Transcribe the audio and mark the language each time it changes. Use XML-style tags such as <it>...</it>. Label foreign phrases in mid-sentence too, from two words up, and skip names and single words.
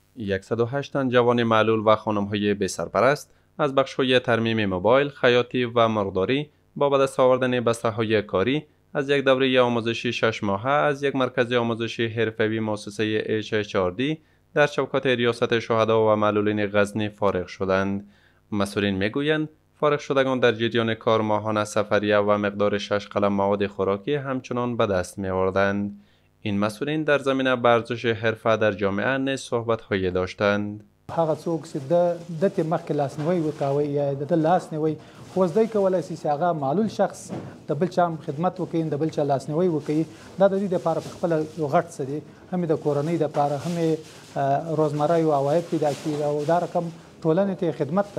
<fa>108 تن جوان معلول و خانم‌های بی‌سرپرست از بخش‌های ترمیم موبایل، خیاطی و مرغداری با به دست آوردن بسته‌های کاری از یک دوره آموزشی 6 ماهه از یک مرکز آموزشی حرفه‌ای مؤسسه HHRD در چوکات ریاست شهدا و معلولین غزنی فارغ شدند. مسئولین میگویند فارغ شدگان در جریان کار ماهانه سفریه و مقدار 6 قلم مواد خوراکی همچنان به دست می آوردند. این مسئولین در زمینه ورزش حرفه در جامعه نیز صحبت‌هایی داشتند.</fa> <ps>هغه څوک چې د ته مخکې لاسنیوي وکاوي یا د لاسنیوي خو زده کولای شي چې هغه معلول شخص د بل چا خدمت وکړي د بل چا لاسنیوي وکړي دا د دې لپاره خپل غټ څه دي هم د کورنۍ لپاره هم روزمره یو عواید پیدا کیږي او دا رقم ټولنې ته خدمت ده.</ps>